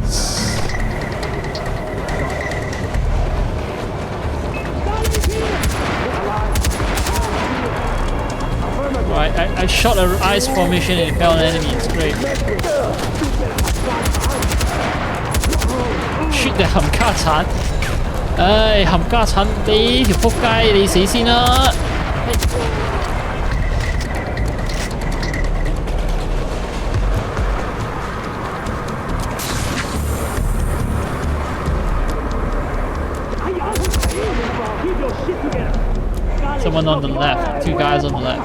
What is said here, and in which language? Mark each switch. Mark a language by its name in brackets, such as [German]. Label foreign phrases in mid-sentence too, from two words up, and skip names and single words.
[English] Right, I shot an ice formation and it fell on an enemy. It's great. Shoot the 冚家鏟！ [Cantonese] 唉，冚家鏟你條仆街，你死先啦！ [English] Someone on the left, two guys on the left.